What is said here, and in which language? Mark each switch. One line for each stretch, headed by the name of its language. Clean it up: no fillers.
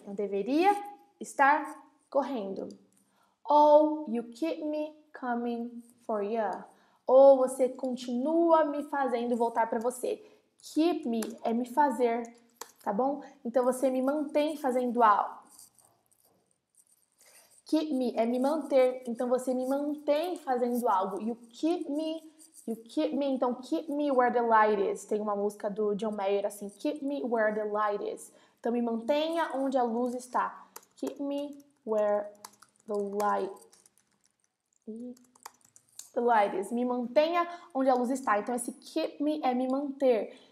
Portuguese: Eu deveria estar correndo.
English: Oh, you keep me coming for you.
Portuguese: Ou você continua me fazendo voltar para você. Keep me é me fazer, tá bom? Então você me mantém fazendo algo. Keep me é me manter, então você me mantém fazendo algo.
English: You keep me, então keep me where the light is.
Portuguese: Tem uma música do John Mayer assim,
English: keep me where the light is.
Portuguese: Então me mantenha onde a luz está.
English: Keep me where the light is.
Portuguese: Me mantenha onde a luz está. Então esse keep me é me manter.